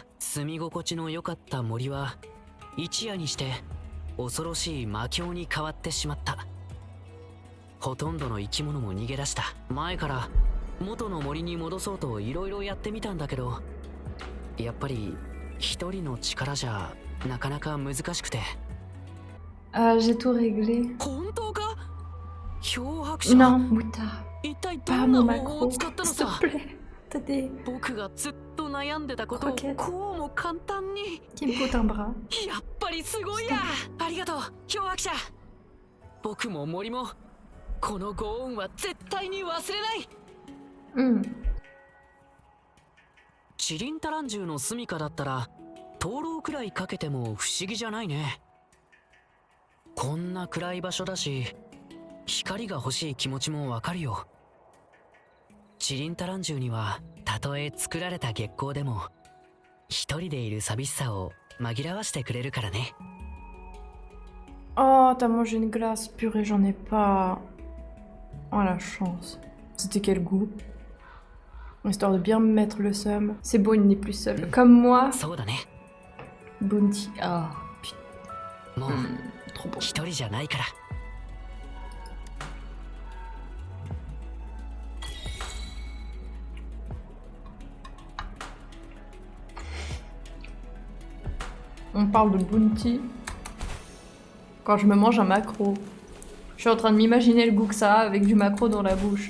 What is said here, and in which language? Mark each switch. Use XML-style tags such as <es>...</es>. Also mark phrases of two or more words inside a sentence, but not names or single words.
<ja>住み心地の良かった森は一夜にして恐ろしい魔境に変わってしまった。ほとんどの生き物も逃げ出した。前から元の森に戻そうといろいろやってみたんだけど、やっぱり一人の力じゃなかなか難しくて。</ja> <fr>Ah, j'ai tout réglé.</fr> <ja>本当か？漂白者。</ja> <fr>Non, Mouta,</fr> <ja>一体ど</ja> <fr>pas</fr> <ja>んな</ja> <fr>mon</fr> <ja>方法を</ja> <fr>macro.</fr> <ja>使ったの</ja> <fr>S'il te</fr> <ja>さ。</ja> <fr>plaît. T'as des...</fr> <ja>僕がずっと悩んでたことを</ja> <fr>Croquettes</fr> <ja>こうも簡単に。</ja> <fr>qui me coûtent un bras.</fr> <ja>やっぱりすごいや。ありがとう漂白者。僕も森もこのご恩は絶対に忘れない。 Hmm. チリンタランジュの住処だったら灯籠くらいかけても不思議じゃないね。こんな暗い場所だし光が欲しい気持ちもわかるよ。チリンタランジュにはたとえ作られた月光でも一人でいる寂しさを紛らわしてくれるからね。</ja> <fr>Oh, t'as mangé une glace. Purée, j'en ai pas. Oh, la chance. C'était quel goût? Histoire de bien me mettre le seum. C'est beau, il n'est plus seul. Comme moi.</fr> <ja>そうだね。</ja> <fr>Bounty. Ah, putain.</fr> <ja>もう</ja> <fr>Trop beau.</fr> <ja>一人じゃないから。</ja> <fr>On parle de Bounty. Quand je me mange un maquereau. Je suis en train de m'imaginer le goût que ça a avec du maquereau dans la bouche.</fr>